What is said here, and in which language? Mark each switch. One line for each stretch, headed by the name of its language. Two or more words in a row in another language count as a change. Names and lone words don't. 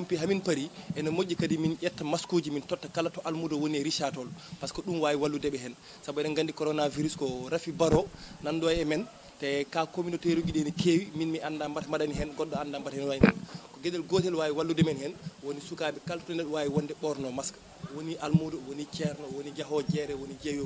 Fula: min pari ene moƴƴi kadi min ƴetta masque uji min totta kala to almudo woni e richatol
French: par ce que
Fula: ɗum wawi walludeɓe hen saabu eɗen gandi coronavirus ko rafi baro nanɗo e men te ka communautaire uji ɗi ne keewi min mi anda mbata mbaɗani hen goɗɗo anda mbata hen wayni ko gueɗel gotel wawi wallude men hen woni sukaɓe kala to neɗɗo wawi wonde ɓorno masque woni almudo woni ceerno woni jaaho jeere woni jeeyowo